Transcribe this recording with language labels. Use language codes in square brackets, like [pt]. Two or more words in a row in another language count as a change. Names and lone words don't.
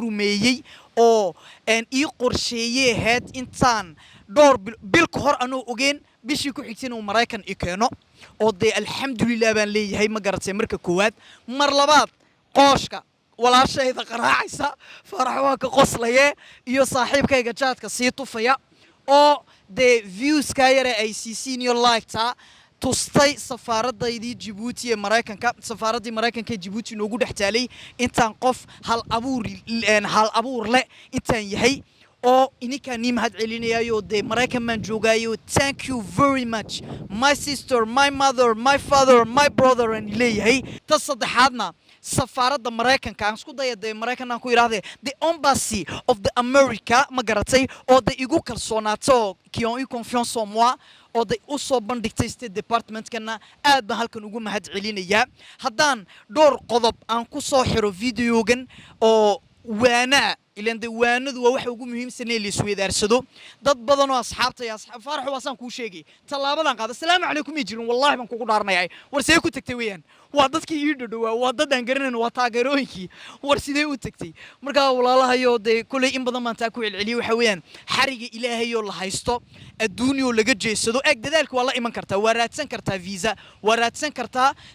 [so] ii rumeeyay oo ii qorsheeyay ahayd intaan dhowr bil ka hor anuu ogeyn bishii ku xigtay inuu Maraykan i keeno oo dee alxamdulilah baan leeyahay ma garatay marka koowaad mar labaad qooshka walaashayda qaraacaysa farax waa ka qoslaye iyo saaxiibkayga jaadka sii tufaya oo dee views ka yare ay siisiin iyo like-ta tustay safaaradaydii Djibouti ee Maraykanka safaaradii Maraykanka ee Djibouti noogu dhaxtaalay intaan qof hal abuur leh intaan yahay oo ininkaan nii mahad celinayo dee Maraykan maan joogayo [en] thank you very much my sister my mother my father my brother [so] and leeyahay ta saddexaadna safaaradda Maraykanka aan isku daya dee Maraykan aan ku yiraahday [en] the embassy of the America [so] ma garatay oo dee igu kalsoonaato [fr] qui ont eu confiance en moi [so] oo day u soo bandhigtay [en] State Department- [so] kana aad baan halkan ugu mahad celinayaa haddaan dhowr qodob aan ku soo xiro videogan oo waana ilaan waanadu waa waxa ugu muhiimsan ee la isweydaarsado dad badan oo asxaabta iyo farax waasaan ku sheegay talaabadan qaada [ar] السلام عليكم [so] jirin wallahi baan kugu dhaarnayay war sidee ku tagtay weeyaan waa dadkii ii dhadhawaa waa dad aan garanayno waa taageerooyinkii war sidee u tagtay marka walaalahayo dee kulay in badan baan taa ku celceliyay waxa weeyaan xariga ilaahay oo la haysto adduunyo laga jeesado eeg dadaalku waa la iman kartaa waa raadsan kartaa visa waa raadsan kartaa